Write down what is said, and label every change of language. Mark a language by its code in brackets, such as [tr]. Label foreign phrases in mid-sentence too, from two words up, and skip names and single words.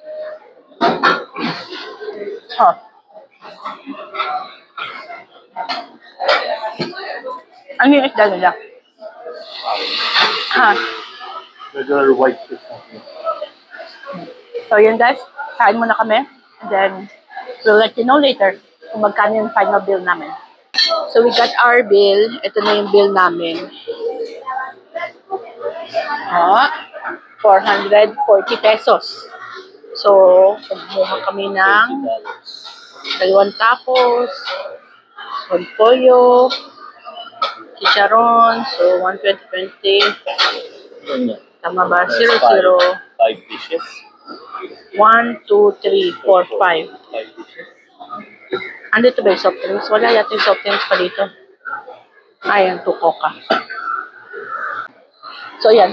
[tl] Oh. Ano yung isda nila? [en] Regular white fish. [tl] So, yun guys. Kain muna kami. [en] And then, we'll let you know later [tl] kung magkano yung [en] final bill namin. So, we got our bill. [tl] Ito na yung bill namin. 440 pesos. So, kumuha kami ng 2 tacos, pollo, chicharon. So, 120. Tama ba? 0, 0. [en] 5 dishes. 1, 2, 3, 4, 5. 5 dishes. [tl] Andito ba yung [en] soft drinks? [tl] Wala yata yung [en] soft drinks [tl] pa dito. Ayan, 2 coca. So, yan.